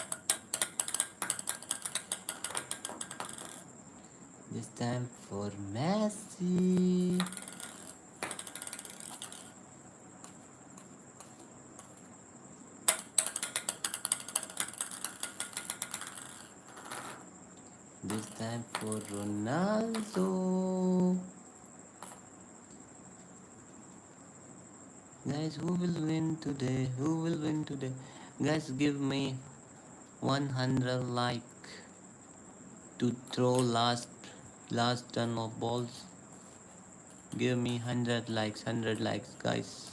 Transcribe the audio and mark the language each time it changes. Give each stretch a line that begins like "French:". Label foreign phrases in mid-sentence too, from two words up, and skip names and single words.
English: This time for Messi. This time for Ronaldo. Guys, who will win today? Who will win today? Guys, give me 100 like to throw last turn of balls. Give me 100 likes, guys.